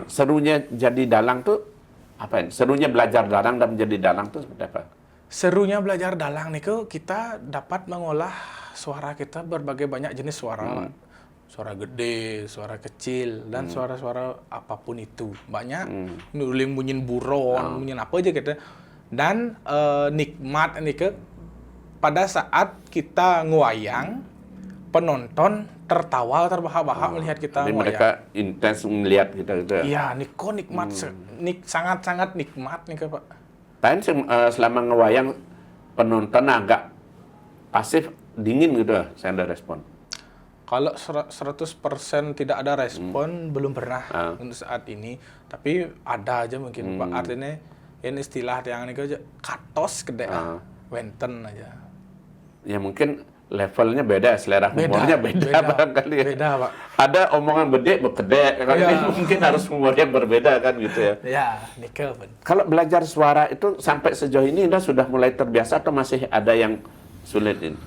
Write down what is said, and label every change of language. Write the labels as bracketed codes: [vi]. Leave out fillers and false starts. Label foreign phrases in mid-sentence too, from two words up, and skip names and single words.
[id] Serunya jadi dalang tuh apa ya? Serunya belajar dalang dan menjadi dalang tuh seperti apa? Serunya belajar dalang nih kita dapat mengolah suara kita berbagai banyak jenis suara. Suara gede, suara kecil, dan suara-suara apapun itu. Banyak, [ban] nuling bunyin buron, bunyin [id] apa aja gitu. Dan nikmat nih pada saat kita nguayang, penonton tertawa, terbahak-bahak melihat kita Jadi nguayang. mereka intens melihat kita gitu ya? Iya, nikmat, sangat-sangat nikmat nih Pak. Tapi selama ngewayang, penonton agak pasif, dingin gitu ya, saya ada respon. Kalau 100% tidak ada respon, belum pernah untuk saat ini. Tapi ada aja mungkin, Pak. Artinya, ini istilah yang ini aja, [ban] katos gede wenten aja. [id] Ya mungkin levelnya beda, selera humornya beda barangkali ya. Beda, Pak. Ada omongan gede, ini mungkin harus humor yang berbeda kan gitu ya. Ya, nikel, Pak. Kalau belajar suara itu sampai sejauh ini Anda sudah mulai terbiasa atau masih ada yang sulit ini?